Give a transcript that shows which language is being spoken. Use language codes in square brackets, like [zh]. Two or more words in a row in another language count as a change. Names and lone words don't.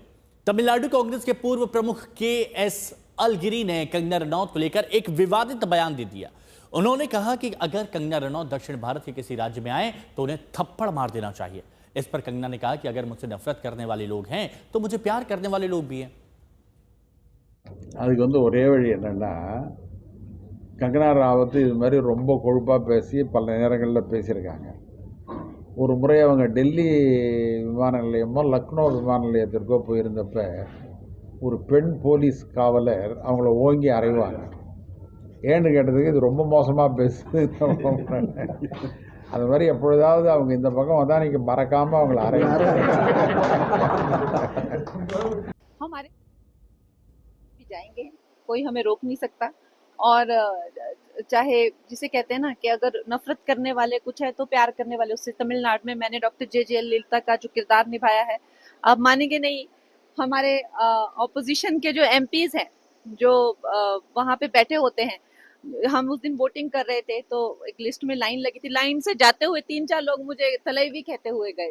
[hi] तमिलनाडु कांग्रेस के पूर्व प्रमुख के.एस. अलगिरी ने कंगना रनौत को लेकर एक विवादित बयान दे दिया। उन्होंने कहा कि अगर कंगना रनौत दक्षिण भारत के किसी राज्य में आए तो उन्हें थप्पड़ मार देना चाहिए। इस पर कंगना ने कहा कि अगर मुझसे नफरत करने वाले लोग हैं तो मुझे प्यार करने वाले लोग भी हैं। [ta] அதுக்கு வந்து ஒரே வழி என்னன்னா, கங்கனா ராவத் இது மாதிரி ரொம்ப கொழுப்பாக பேசி பல நேரங்களில் பேசியிருக்காங்க. ஒரு முறை அவங்க டெல்லி விமான நிலையமோ லக்னோ விமான நிலையத்திற்கோ போயிருந்தப்ப ஒரு பெண் போலீஸ் காவலர் அவங்கள ஓங்கி அறைவாங்க. ஏன்னு கேட்டதுக்கு இது ரொம்ப மோசமாக பேசுது. அது மாதிரி எப்பொழுதாவது அவங்க இந்த பக்கம் வந்தால் நீங்கள் மறக்காமல் அவங்கள அறைவாங்க. [hi] हमारे भी जाएंगे, कोई हमें रोक नहीं सकता। और चाहे जिसे कहते हैं ना कि अगर नफरत करने वाले कुछ है तो प्यार करने वाले उससे। तमिलनाडु में मैंने डॉक्टर जे ललिता का जो किरदार निभाया है, आप मानेंगे नहीं, हमारे ऑपोजिशन के जो एमपीज हैं जो वहाँ पे बैठे होते हैं, हम उस दिन वोटिंग कर रहे थे तो एक लिस्ट में लाइन लगी थी, लाइन से जाते हुए 3-4 लोग मुझे तलैवी कहते हुए गए।